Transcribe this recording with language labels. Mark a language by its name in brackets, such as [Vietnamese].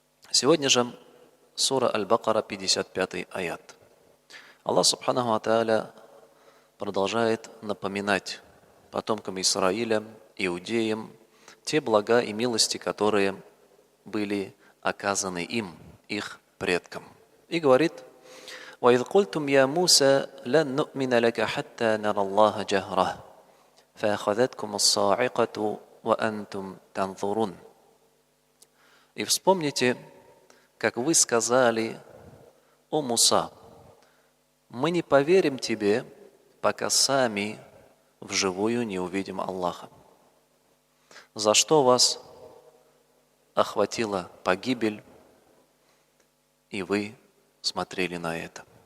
[Russian] Сегодня же сура Аль-Бакара, 55-й аят. Аллах Субханаху ва Тааля продолжает напоминать потомкам Исраиля, иудеям, те блага и милости, которые были оказаны им, их предкам. И говорит: [Arabic] وَإِذْ قُلْتُمْ يَا مُوسَى لَنْ نُؤْمِنَ لَكَ حَتَّى نَرَى اللَّهَ جَهْرَةً فَأَخَذَتْكُمُ الصَّاعِقَةُ وَأَنْتُمْ تَنْظُرُونَ. [Russian] И вспомните, как вы сказали: «О Муса, мы не поверим тебе, пока сами вживую не увидим Аллаха». За что вас охватила погибель, и вы смотрели на это.